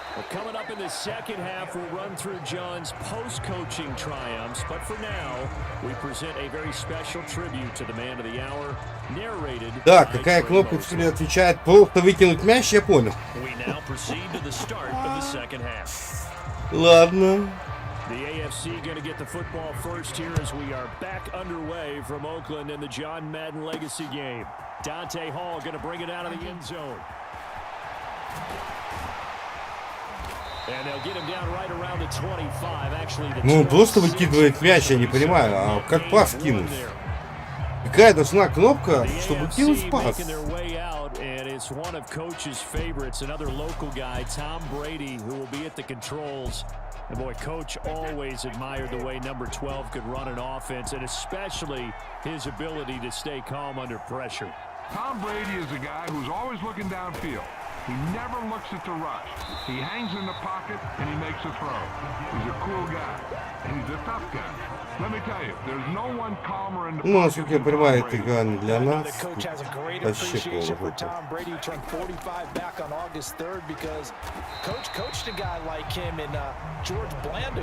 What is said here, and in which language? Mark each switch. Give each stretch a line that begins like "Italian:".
English: Coming up in the second half, we'll run through John's post-coaching triumphs. But for now, we present a very special tribute to the man of the hour, narrated.
Russian: Да, какая кнопка теперь отвечает? Просто выкинуть мяч, я понял.
English: We now proceed to the start of the second half.
Russian: Ладно.
English: The AFC going to get the football first here as we are back underway from Oakland in the John Madden Legacy game. Dante Hall going to bring it out of the end zone. And they'll get him down right around the 25. Actually,
Russian: Ну, он просто выкидывает мяч, я не понимаю. А как пас кинуть? Какая должна кнопка, чтобы кинуть пас?
English: And it's one of Coach's favorites, another local guy, Tom Brady, who will be at the controls. And boy, Coach always admired the way number 12 could run an offense, and especially his ability to stay calm under pressure. Tom Brady is a guy who's always looking downfield. He never looks at the rush. He hangs in the pocket and he makes a throw. He's a cool guy. And he's a tough guy. Let me tell you, there's no one calmer in the
Russian: Ну, насколько я понимаю, это игра не для нас. Вообще полный.
English: Tom Brady turned 45 back on August 3rd because Coach coached a guy like him in George Blanda.